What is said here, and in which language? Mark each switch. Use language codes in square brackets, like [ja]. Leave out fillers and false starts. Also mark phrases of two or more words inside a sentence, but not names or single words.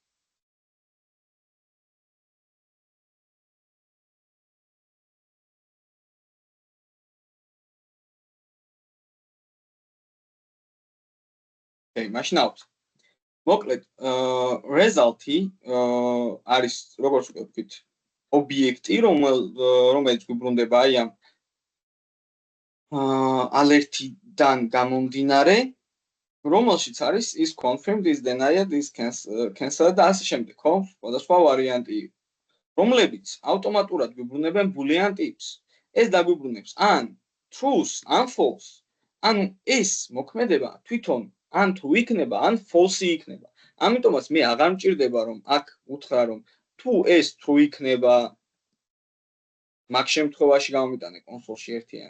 [ka] მაშინ ავთ. მოკლედ, result-ი არის როგორც ვთქვით, ობიექტი, რომელიც გვიბრუნდება აი ამ alert-დან გამომდინარე, რომელშიც არის [en] is confirmed, is denied, is cancelled [ka] და ასე შემდეგ, ხო? სხვადასხვა ვარიანტი, რომლებიც ავტომატურად გვიბრუნებენ boolean ტიპს. ეს დაგვიბრუნებს ან true-s, ან false. ანუ ეს მოქმედება თვითონ ან true იქნება, ან false იქნება. ამიტომაც მე აღარ მჭირდება რომ აქ უთხრა რომ თუ ეს true იქნება, მაგ შემთხვევაში გამომიტანე კონსოლში ერთიანი.